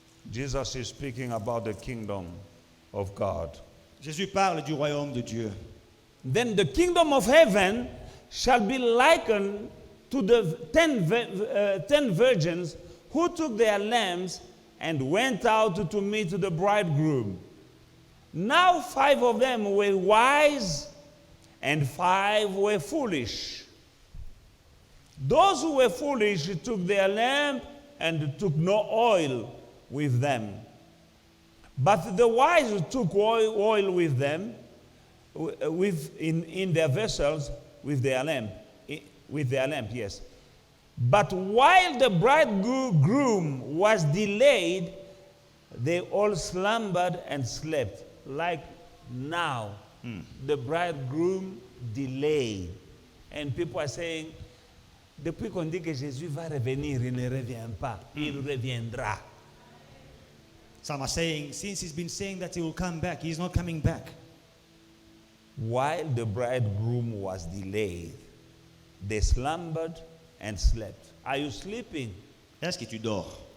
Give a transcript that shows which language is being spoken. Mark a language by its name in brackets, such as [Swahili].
[English] Jesus is speaking about the kingdom of God. [French] Jésus parle du royaume de Dieu. [English] Then the kingdom of heaven shall be likened to the 10 virgins who took their lamps and went out to meet the bridegroom. Now 5 of them were wise and 5 were foolish. Those who were foolish took their lamp and took no oil with them. But the wise took oil with them, in their vessels with their lamp, yes. But while the bridegroom was delayed, they all slumbered and slept. Like now, the bridegroom delayed. And people are saying, [French] depuis qu'on dit que Jésus va revenir, il ne revient pas. Il reviendra. [English] Some are saying, since he's been saying that he will come back, he's not coming back. While the bridegroom was delayed, they slumbered and slept. Are you sleeping? [French] Est-ce que tu dors?